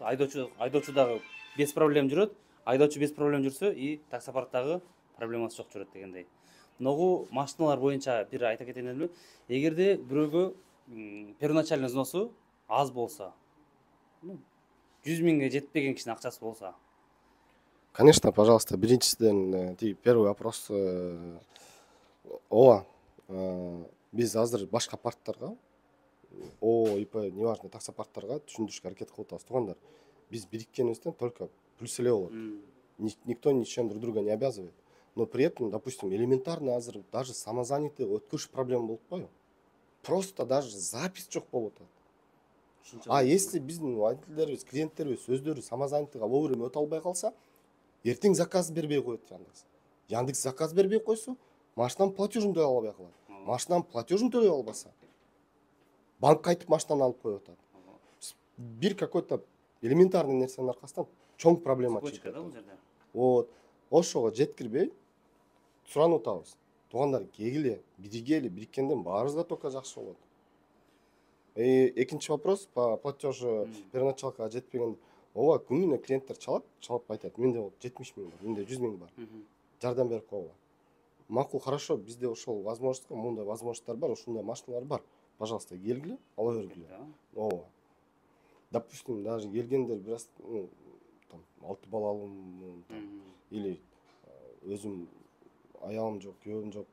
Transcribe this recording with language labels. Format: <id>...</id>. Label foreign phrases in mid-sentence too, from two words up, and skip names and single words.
<ky>Айдоочу дагы</ky> <ru>без проблем</ru> <ky>жүрөт. Айдоочу</ky> <ru>без проблем</ru> <ky>жүрсө и таксопарктагы проблемасы жок жүрөт дегендей. Многу машиналар боюнча бир айта кетейин дедим. Эгерде бирөөгө</ky> <ru>первоначальный взносу</ru> <ky>аз болсо, 100 миңге жетпеген кишинин акчасы болсо.</ky> <ru>Конечно, пожалуйста, биринчиден первый вопрос.</ru> <ky>Ооба, биз азыр башка парктарга, ИП, неважно, таксопарктарга түшүндүрүшкө аракет кылып атабыз. Туугандар, биз бириккенибизден</ky> <ru>только плюс</ru> <ky>эле болот.</ky> <ru>Никто ничем друг друга не обязывает. Но при этом, допустим,</ru> <ky>элементарно азыр</ky> <ru>даже самозанятый</ru> <ky>өткөрүш проблема болуп койбу.</ky> <ru>Просто даже запись</ru> <ky>жок болуп атат.</ky> <ru>А если</ru> <ky>биздин водительдерибиз, клиенттерибиз өздөрү самозанятыйга вовремя өтө албай калса, эртең заказ бербей коет Яндекс. Яндекс заказ бербей койсо, машинанын платежин төлөй албай калат. Машинанын платежин төлөй албаса, банк кайтып машинаны алып коюп атат. Бир</ky> <ru>какой-то элементарный</ru> <ky>нерсенин аркасынан чоң проблема чыгып атат. Вот, ошого жеткирбей суранып атабыз. Туугандар, кегиле, бириккенден баарыбызга только жакшы болот. Экинчи вопрос</ky> <ru>по платежу</ru> <ky>первоначалкага жетпеген. Ооба, күнүнө клиенттер чалып айтат, менде 70 миң бар, менде 100 миң бар. Жардам берип койгула. Макул, хорошо, bizde ошол возможностька, мындай возможностьтар бар, ушундай машиналар бар. Пожалуйста, келгиле, ала бергиле. Ооба. Допустим, даже келгендер бир аз там 6 балалым или өзүм аялым жок, күйөөм жок.</ky>